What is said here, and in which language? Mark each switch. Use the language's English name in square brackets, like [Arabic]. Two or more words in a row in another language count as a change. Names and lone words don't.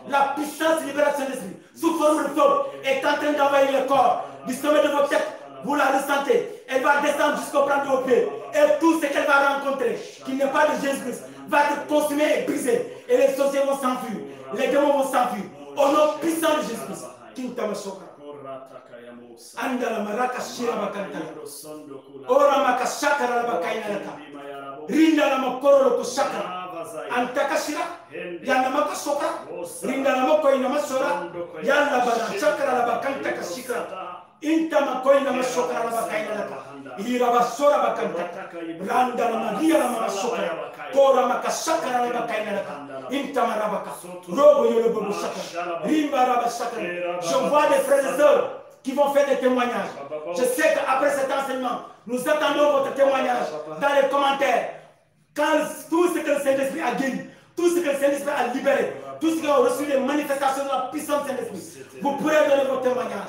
[French] La puissance libération de l'Esprit sous forme de flot est en train d'envahir le corps. Du sommet de votre tête, vous la ressentez. Elle va descendre jusqu'au plan de vos pieds. Et tout ce qu'elle va rencontrer, qui n'est pas de Jésus-Christ, va être consumé et brisé. Et les sorciers vont s'enfuir. Les démons vont s'enfuir. Au nom puissant de Jésus-Christ. Andala maraka shira bakantala. Ora makashaka la bakainalaka. Rinda la makoro ko shaka. Antakashira. Yana makasoka. Rinda la mako ina masora. Yalla bana chakra la bakanta kashikra. Inta mako ina masoka la bakainalaka. Ira basora bakanta. Randa la magia la masoka. Ora makashaka la bakainalaka. Intamarabaka. Robo Yolobo Shaka. Rimbaraba Shaka. Je vois des frères et sœurs qui vont faire des témoignages. Je sais qu'après cet enseignement, nous attendons votre témoignage dans les commentaires. Quand tout ce que le Saint-Esprit a guéri, tout ce que le Saint-Esprit a libéré, tout ce qui a reçu les manifestations de la puissance du Saint-Esprit, vous pourrez donner vos témoignages.